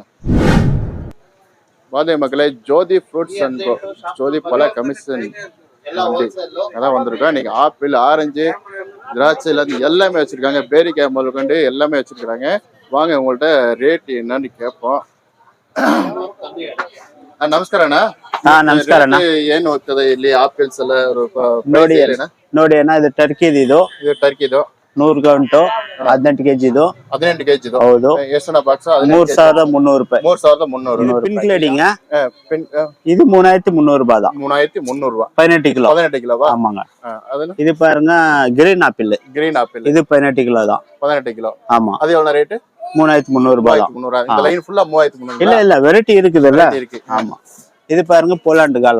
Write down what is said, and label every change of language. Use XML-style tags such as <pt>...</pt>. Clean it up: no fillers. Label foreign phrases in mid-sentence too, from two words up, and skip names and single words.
<ta>வாங்க மக்களே, ஜோதி ஃப்ரூட்ஸ் அண்ட் ஜோதி பழ கமிஷன் அதான் வந்திருக்கோம். இன்னைக்கு ஆப்பிள், ஆரஞ்சு, திராட்சை எல்லாமே வச்சிருக்காங்க. பேரிக்காய் முதல்கொண்டு எல்லாமே வச்சிருக்காங்க. வாங்க உங்கள்ட்ட ரேட் என்னன்னு கேட்போம்.</ta> <kn>ನಮಸ್ಕಾರ ಅಣ್ಣ. ನಮಸ್ಕಾರ ಅಣ್ಣ. ಏನು ಹೋಗ್ತದೆ ಇಲ್ಲಿ ಆಪಲ್ಸ್ ಎಲ್ಲ ನೋಡಿ ಅಣ್ಣ, ಇದು ಟರ್ಕಿದು. ಇದು ಟರ್ಕಿದು 100 ಗಂಟು 18 ಕೆಜಿದು. 18 ಕೆಜಿದು ಹೌದು. ಎಷ್ಟಣ್ಣ ಬಾಕ್ಸ್? 3300 ರೂಪಾಯಿ. 3300.</kn> <ta>ಪಿನ್ கிளேடிங்க. இது 3300 ரூபாய் தான். 3300 ரூபாய். 18 கிலோ. 18 கிலோவா? ஆமாங்க. இது பாருங்க</ta> <en>green apple. green apple</en> <ta>இது 18 கிலோ தான். 18 கிலோ. ஆமா. அது எவ்வளவு ரேட்? 3300 ரூபாய் தான். 3300. இந்த லைன் ஃபுல்லா 3300. இல்ல வெரைட்டி இருக்குதுல்ல. ஆமா. இது பாருங்க போலாண்டு காலா.</ta>